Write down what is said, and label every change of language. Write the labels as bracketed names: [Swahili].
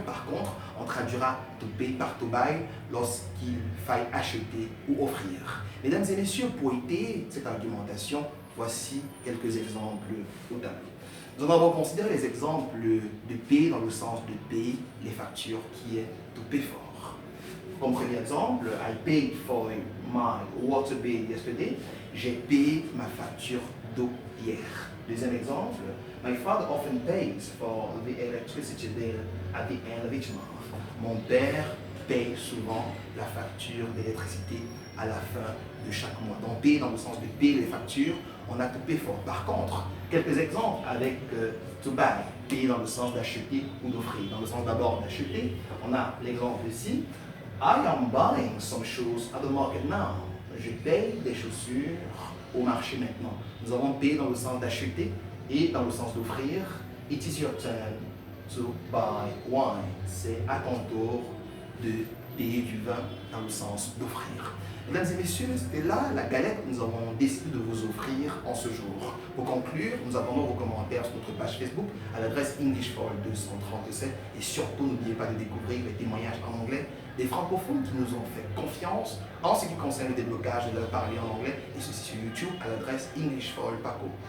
[French] Par contre, on traduira to pay par to buy lorsqu'il faille acheter ou offrir. Mesdames et messieurs, pour aider cette argumentation, voici quelques exemples au tableau. Nous allons considérer les exemples de payer dans le sens de payer les factures qui est to pay for. Comme premier exemple, [English] I paid for my water bill yesterday. [French] J'ai payé ma facture d'eau hier. Deuxième exemple, [English] my father often pays for the electricity bill at the end of each month. [French] Mon père paye souvent la facture d'électricité à la fin de chaque mois. Donc, payer dans le sens de payer les factures, on a to pay for. Par contre, quelques exemples avec to buy, payer dans le sens d'acheter ou d'offrir. Dans le sens d'abord d'acheter, on a l'exemple ici. [English] I am buying some shoes at the market now. [French] Je paye des chaussures au marché maintenant. Nous avons payé dans le sens d'acheter et dans le sens d'offrir. [English] It is your turn to buy wine. [French] C'est à ton tour de payer du vin dans le sens d'offrir. Mesdames et messieurs, c'était là la galette que nous avons décidé de vous offrir en ce jour. Pour conclure, nous attendons vos commentaires sur notre page Facebook à l'adresse English for All 237 et surtout n'oubliez pas de découvrir les témoignages en anglais des francophones qui nous ont fait confiance en ce qui concerne le déblocage de leur parler en anglais et ceci sur YouTube à l'adresse English for All Paco.